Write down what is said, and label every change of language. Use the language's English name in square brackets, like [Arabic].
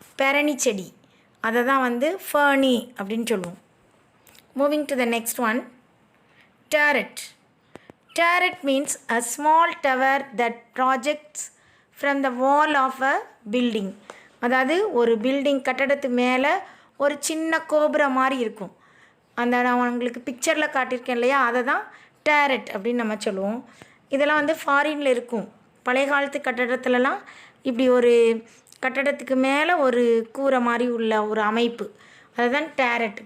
[Tamil] பெரணி செடி, அதை தான் வந்து ஃபர்னி அப்படின்னு சொல்லுவோம். [English] Moving to the next one, turret. Turret means a small tower that projects from the wall of a building. [Tamil] அதாவது ஒரு பில்டிங் கட்டடத்து மேலே ஒரு சின்ன கோபுரம் மாதிரி இருக்கும். அந்த நான் உங்களுக்கு பிக்சரில் காட்டியிருக்கேன் இல்லையா, அதை தான் டேரட் அப்படின்னு நம்ம சொல்லுவோம். இதெல்லாம் வந்து ஃபாரினில் இருக்கும். பழைய காலத்து கட்டடத்துலலாம் இப்படி ஒரு கட்டடத்துக்கு மேலே ஒரு கூரை மாதிரி உள்ள ஒரு அமைப்பு, அதுதான் டேரட்.